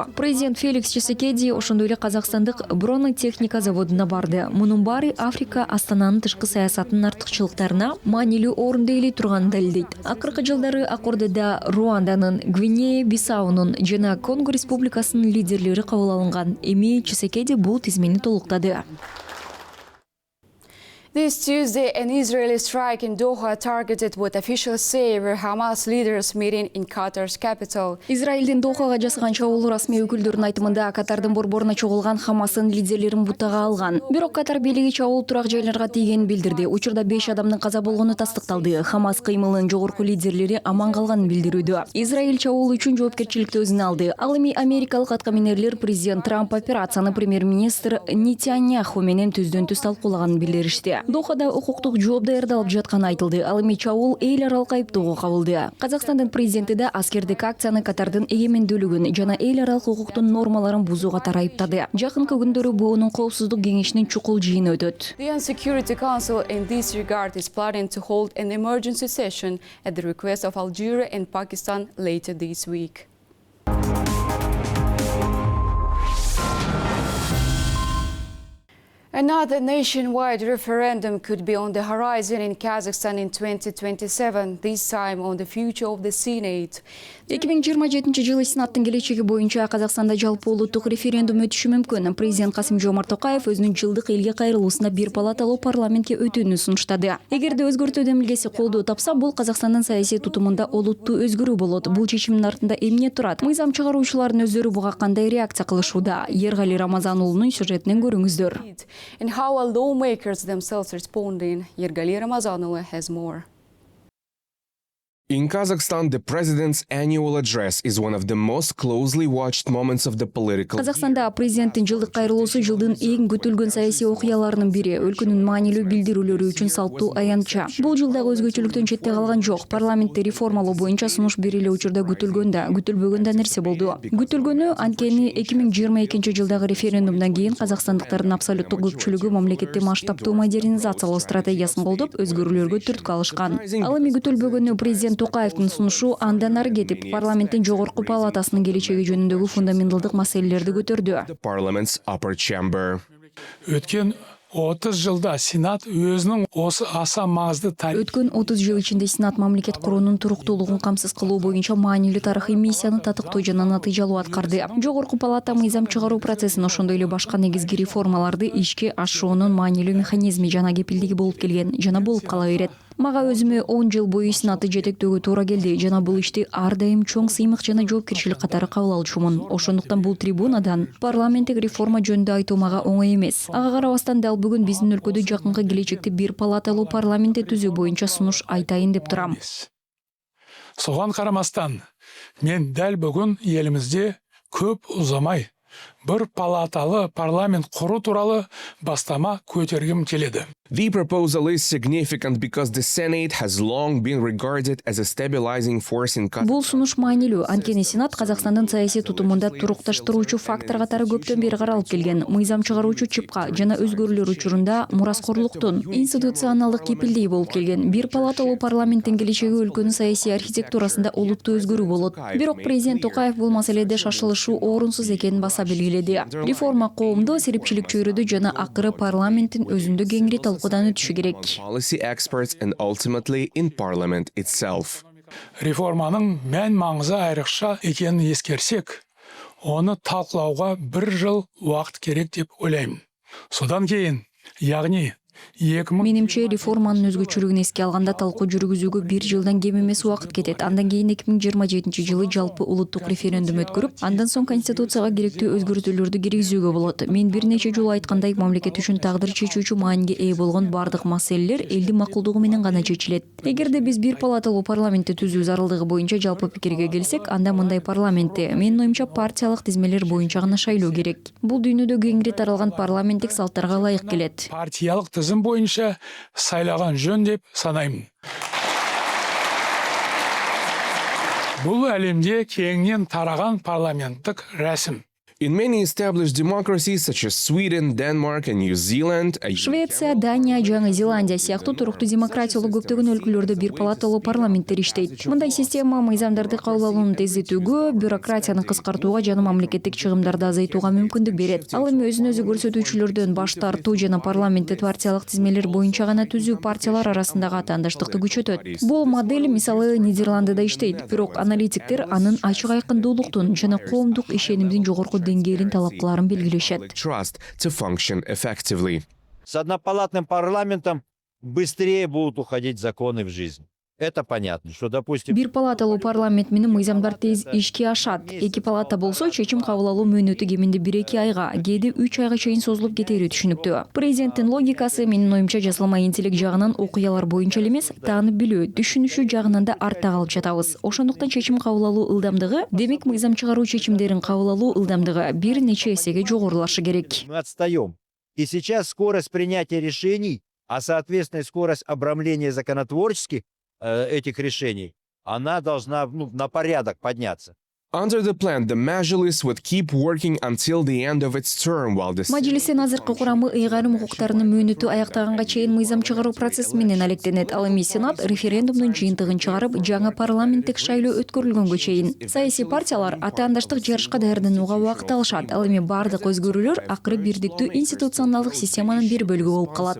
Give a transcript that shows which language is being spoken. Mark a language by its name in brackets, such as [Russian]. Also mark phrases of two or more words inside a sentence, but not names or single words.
[Kyrgyz] Президент Феликс Чисекеди ошондой эле казакстандык бронетехника заводуна барды. Мунун баары Африка Астананын тышкы саясатынын артыкчылыктарына маанилүү орунду ээлей турганын далилдейт. Акыркы жылдары Аккордодо Руанданын, Гвинея Бисаунун жана Конго Республикасынын лидерлери кабыл алынган. Эми Чисекеди бул тизмени толуктады. [English] This Tuesday, an Israeli strike in Doha targeted what officials say were Hamas leaders meeting in Qatar's capital. [Kyrgyz] Израилдин Дохага жасаган чабуул расмий өкүлдөрүнүн айтымында Катардын борборуна чогулган Хамастын лидерлерин бутага алган. Бирок Катар бийлиги чабуул турак жайларга тийгенин билдирди. Учурда 5 адамдын каза болгону тастыкталды. Хамас кыймылынын жогорку лидерлери аман калганын билдирүүдө. Израиль чабуул үчүн жоопкерчиликти өзүнө алды. Ал эми америкалык аткаминерлер президент Трамп операцияны премьер-министр Нетаньяху менен түздөн-түз талкуулаганын билдиришти. Дохада укуктук жооп даярдалып жатканы айтылды. Ал эми чабуул эл аралык айыптоого кабылды. Казакстандын президенти да аскердик акцияны Катардын эгемендүүлүгүн жана эл аралык укуктун нормаларын бузуу катары айыптады. Жакынкы күндөрү БУнун коопсуздук кеңешинин чукул жыйыны өтөт. [English] The UN Security Council in this regard is planning to hold an emergency session at the request of Algeria and Pakistan later this week. Another nationwide referendum could be on the horizon in Kazakhstan in 2027, this time on the future of the Senate. [Kyrgyz] 2027 жылы Сенаттын келечеги боюнча Казакстанда жалпы улуттук референдум өтүшү мүмкүн. Президент Касым-Жомарт Токаев өзүнүн жылдык элге кайрылуусунда бир палаталуу парламентке өтүүнү сунуштады. Эгерде өзгөртүү демилгеси колдоо тапса, бул Казакстандын саясий тутумунда олуттуу өзгөрүү болот. Бул чечимдин артында эмне турат? Мыйзам чыгаруучулардын өздөрү буга кандай реакция кылышууда? Эргали Рамазан уулунун сюжетинен көрүңүздөр. [English] And how are lawmakers themselves responding? Yergali Ramazanova has more. In Kazakhstan, the president's annual address is one of the most closely watched moments of the political [Kyrgyz] Казакстанда президенттин жылдык кайрылуусу жылдын эң күтүлгөн саясий окуяларынын бири. Өлкөнүн маанилүү билдирүүлөрү үчүн салттуу аянтча. Бул жылдагы өзгөчөлүктөн четте калган жок. Парламентте реформалоо боюнча сунуш бир эле учурда күтүлгөн да, күтүлбөгөн да нерсе болду. Күтүлгөнү анткени 2022 жылдагы референдумдан кийин казакстандыктардын абсолюттук көпчүлүгү мамлекетти масштабтуу модернизациялоо стратегиясын колдоп, өзгөрүүлөргө түрткү алышкан. Ал эми күтүлбөгөнү президент Токаевдин сунушу андан ары кетип, парламенттин жогорку палатасынын келечеги жөнүндөгү фундаменталдык маселелерди көтөрдү. [English] the parliament's upper chamber. [Kazakh] Өткен 30 жылда Сенат өзінің осы аса маңызды [Kyrgyz] Өткөн 30 жыл ичинде Сенат мамлекет куруунун туруктуулугун камсыз кылуу боюнча маанилүү тарыхый миссияны татыктуу жана натыйжалуу аткарды. Жогорку палата мыйзам чыгаруу процессин, ошондой эле башка негизги реформаларды ишке ашуунун маанилүү механизми жана кепилдиги болуп келген жана болуп кала берет. Мага өзүмө 10 жыл бою Сенатты жетектөөгө туура келди жана бул ишти ар дайым чоң сыймык жана жоопкерчилик катары кабыл алчумун. Ошондуктан бул трибунадан парламенттик реформа жөнүндө айтуу мага оңой эмес. Ага карабастан дал бүгүн биздин өлкөдө жакынкы келечекте бир палаталуу парламент түзүү боюнча сунуш айтайын деп турам. [Kazakh] Соған карамастан, мен дәл бүгүн элимизде көп узамай бір палаталы парламент құру туралы бастама көтергім келеді. [English] The proposal is significant because the Senate has long been regarded as a stabilizing force in Kazakhstan. [Kyrgyz] Бул сунуш маанилүү, анткени Сенат Казакстандын саясий тутумунда турукташтыруучу фактор катары көптөн бери каралып келген. Мыйзам чыгаруучу чыпка жана өзгөрүүлөр учурунда мураскорлуктун институционалдык кепилдиги болуп келген. Бир палаталуу парламенттин келечеги өлкөнүн саясий архитектурасында олуттуу өзгөрүү болот. Бирок президент Токаев бул маселеде шашылышуу орунсуз экенин баса белгиледи. Реформа коомдо серипчилик чөйрөдү жана акыры парламенттин өзүндө кеңири талкуудан өтүшү керек. [English] Policy experts and ultimately in parliament itself. [Kazakh] Реформаның мән маңызы айрықша екенін ескерсек, оны талқылауға 1 жыл уақыт керек деп ойлаймын. Содан кейін, яғни [Kyrgyz] Менимче реформанын өзгөчөлүгүн эске алганда талкуу жүргүзүүгө 1 жылдан кем эмес убакыт кетет. Андан кийин 2027-жылы жалпы улуттук референдум өткөрүп, андан соң конституцияга керектүү өзгөртүүлөрдү киргизүүгө болот. Мен бир нече жолу айткандай, мамлекет үчүн тагдыр чечүүчү мааниге ээ болгон бардык маселелер элдин макулдугу менен гана чечилет. Эгерде биз бир палаталуу парламентти түзүү зарылдыгы боюнча жалпы пикирге келсек, анда мындай парламентти, менин оюмча, партиялык тизмелер боюнча гана шайлоо керек. Бул дүйнөдө кеңири таралган парламенттик салттарга ылайык келет. [Kazakh] Партиялык тизим боюнча сайлаган жөн деп санаймын. Бул әлемде кеңинен тараган парламенттик рәсим. [English] In many established democracies such as Sweden, Denmark and New Zealand, [Kyrgyz] Швеция, Дания, Жаңы Зеландия сыяктуу туруктуу демократиялуу көптөгөн өлкөлөрдө бир палаталуу парламенттер иштейт. Мындай система мыйзамдарды кабыл алууну тездетүүгө, бюрократияны кыскартууга жана мамлекеттик чыгымдарды азайтууга мүмкүндүк берет. Ал эми өзүн өзү көрсөтүүчүлөрдөн баш тартуу жана парламентти партиялык тизмелер боюнча гана түзүү партиялар арасындагы атаандаштыкты күчөтөт. Бул модель мисалы Нидерландыда иштейт, бирок аналитиктер анын ачык айкындуулуктун жана коомдук ишенимдин жогорку деңгээлин талап кылаарын белгилешет. [English] trust to function effectively. [Russian] С однопалатным парламентом быстрее будут уходить законы в жизнь. Это понятно, что, допустим... [Kyrgyz] Бир палаталуу парламент менен мыйзамдар тез ишке ашат. Эки палата болсо, чечим кабыл алуу мөөнөтү кеминде 1-2 айга, кээде 3 айга чейин созулуп кетери түшүнүктүү. Президенттин логикасы менин оюмча жасалма интеллект жагынан окуялар боюнча эле эмес, таанып билүү, түшүнүшү жагынан да артта калып жатабыз. Ошондуктан чечим кабыл алуу ылдамдыгы, демек мыйзам чыгаруу чечимдерин кабыл алуу ылдамдыгы бир нече эсеге жогорулашы керек. [Russian] Мы отстаем. И сейчас скорость принятия решений, а соответственно скорость обрамления законотворческих этих решений, она должна на порядок подняться. [English] Under the plan, the Majlis would keep working until the end of its term, while the [Kyrgyz] Majlистин азыркы курамы ыйгарым укуктарынын мөөнөтү аяктаганга чейин мыйзам чыгаруу процесси менен алектенет. Ал эми Сенат референдумдун жыйынтыгын чыгарып, жаңы парламенттик шайлоо өткөрүлгөнгө чейин саясий партиялар атаандаштык жарышка даярданууга убакыт алышат. Ал эми бардык өзгөрүүлөр акыры бирдиктүү институционалдык системанын бир бөлүгү болуп калат.